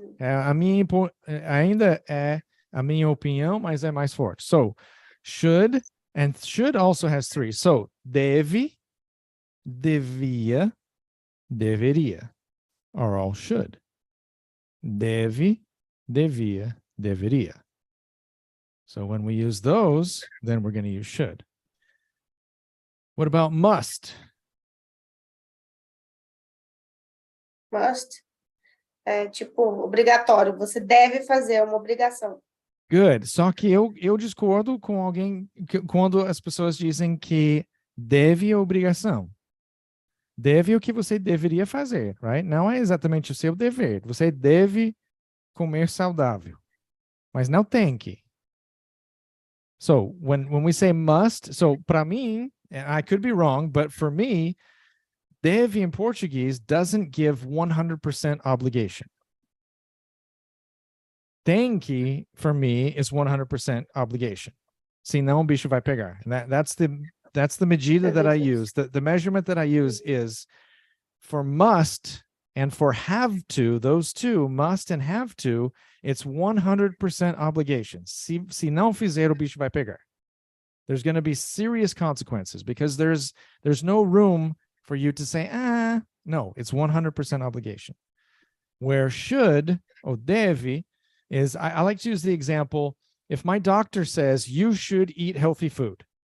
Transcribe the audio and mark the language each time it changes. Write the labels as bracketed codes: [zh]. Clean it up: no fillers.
[pt] Ainda é a minha opinião, mas é mais forte. [en] So, should, and should also has three. So, deve, devia, deveria are all should. [pt] Deve, devia, deveria. [en] So when we use those, then we're going to use should. What about must? [pt] Must é tipo obrigatório. Você deve fazer, é uma obrigação. [en] Good. [pt] Só que eu discordo com alguém quando as pessoas dizem que deve é obrigação. Deve é o que você deveria fazer, [en] right? [pt] Não é exatamente o seu dever. Você deve comer saudável, mas não tem que. [en] So when we say must, so [pt] para mim, [en] and I could be wrong, but for me, deve in Portuguese doesn't give 100% obligation. [pt] Tem que, [en] for me, is 100% obligation. [pt] Senão o bicho vai pegar. [en] And that's the [pt] medida [en] that I use. The measurement that I use is for must and for have to, those two, must and have to, it's 100% obligation. [pt] Se não fizer, o bicho vai pegar. [en] There's going to be serious consequences because there's no room for you to say, no, it's 100% obligation. Where should, or deve, is, I like to use the example, if my doctor says you should eat healthy food.